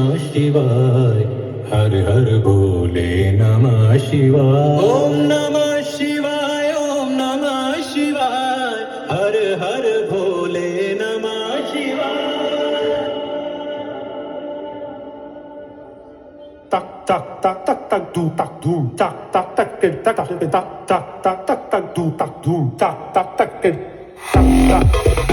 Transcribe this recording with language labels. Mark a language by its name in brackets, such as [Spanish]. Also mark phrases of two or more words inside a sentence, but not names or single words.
[Sanskrit] शिवाय, हर हर भोले नमः शिवाय. ओम नमः शिवाय, ओम नमः शिवाय, हर हर भोले नमः शिवाय. Tak tak tak tak tak do tak doom tak tak tak tak tak tak tak tak tak tak tak do tak doom tak tak tak tak tak